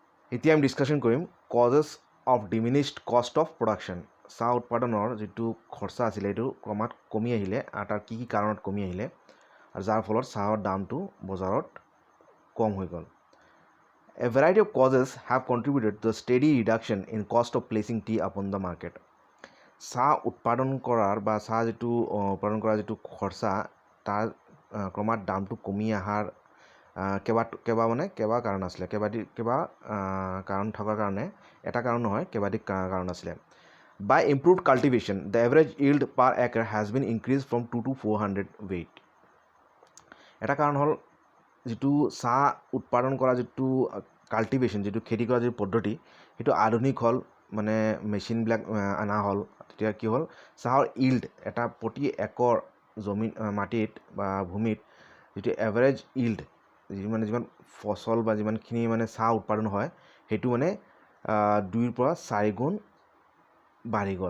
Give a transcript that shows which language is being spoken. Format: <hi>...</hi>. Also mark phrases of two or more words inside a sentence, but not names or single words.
<as>এতিয়া আমি ডিছকাশ্যন কৰিম</as> <en>causes of diminished cost of production.</en> <as>চাহ উৎপাদনৰ যিটো খৰচা আছিলে এইটো ক্ৰমাৎ কমি আহিলে আৰু তাৰ কি কাৰণত কমি আহিলে আৰু যাৰ ফলত চাহৰ দামটো বজাৰত কম হৈ গ'ল।</as> <en>A variety of causes have contributed to the steady reduction in cost of placing tea upon the market.</en> <as>চাহ উৎপাদন কৰাৰ বা চাহ যিটো উৎপাদন কৰাৰ যিটো খৰচা তাৰ ক্ৰমাৎ দামটো কমি অহাৰ কেইবা কাৰণ আছিলে কেইবা কাৰণ থকাৰ কাৰণে এটা কাৰণ নহয় কেইবাধিক কাৰণ আছিলে।</as> <en>By improved cultivation, the average yield per acre has been increased from 2 to 400 weight.</en> <as>এটা কাৰণ হ'ল যিটো চাহ উৎপাদন কৰা যিটো কাল্টিভেশ্যন যিটো খেতি কৰা যিটো পদ্ধতি সেইটো আধুনিক হ'ল, মানে মেচিনবিলাক অনা হ'ল। তেতিয়া কি হ'ল চাহৰ ইল্ড এটা প্ৰতি একৰ মাটিত বা ভূমিত যিটো</as> <en>average yield</en> <as>যিমান ফচল বা যিমানখিনি মানে চাহ উৎপাদন হয় সেইটো মানে 2ৰ পৰা 4 গুণ বাঢ়ি গ'ল।</as>